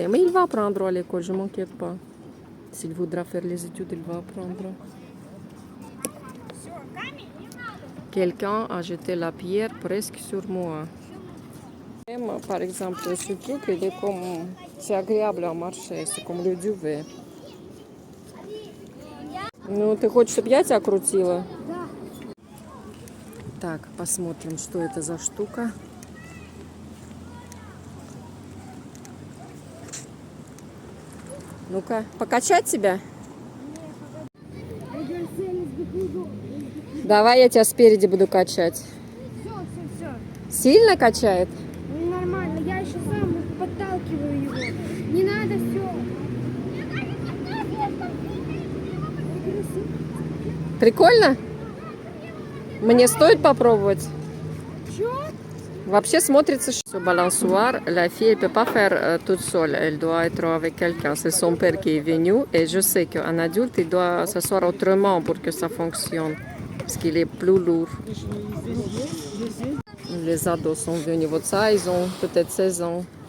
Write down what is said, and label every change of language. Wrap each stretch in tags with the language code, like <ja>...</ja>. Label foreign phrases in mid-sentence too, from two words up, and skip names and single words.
<fr>Mais il va apprendre à l'école, je ne m'inquiète pas. S'il voudra faire les études, il va apprendre. Quelqu'un a jeté la pierre presque sur moi. Par exemple, ce truc, c'est agréable à marcher, c'est comme le duvet.</fr> <ru>Ну, ты хочешь, чтобы я тебя крутила? Да. Так, посмотрим, что это за штука. Ну-ка, покачать тебя? Давай я тебя спереди буду качать. Все. Сильно качает? Нормально, я еще сам подталкиваю его. Не надо все. Прикольно? Мне стоит попробовать? Вообще смотрится, что</ru> <fr>balançoire, la fille ne peut pas faire toute seule, elle doit être avec quelqu'un. C'est son père qui est venu et je sais qu'un adulte, il doit s'asseoir autrement pour que ça fonctionne, parce qu'il est plus lourd. Les ados sont venus, вот ça, ils ont peut-être 16 ans.</fr>